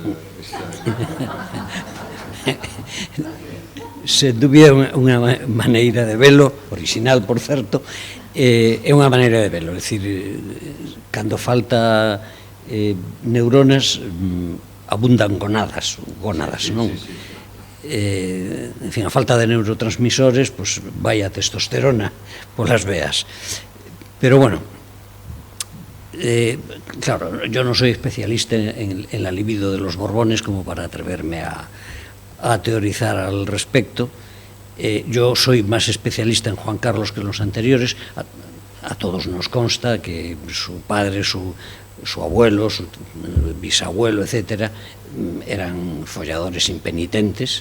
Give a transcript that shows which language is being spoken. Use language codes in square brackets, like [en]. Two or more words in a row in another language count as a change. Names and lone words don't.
[gl] Sen dúbida unha maneira de velo, original, por certo, é unha maneira de velo, é dicir, cando falta neuronas abundan gónadas, non? En fin, a falta de neurotransmisores, pois vai a testosterona polas veas. [es] Pero bueno, claro, yo no soy especialista en la libido de los Borbones como para atreverme a teorizar al respecto. Yo soy más especialista en Juan Carlos que en los anteriores. A todos nos consta que su padre, su abuelo, su bisabuelo, etcétera, eran folladores impenitentes.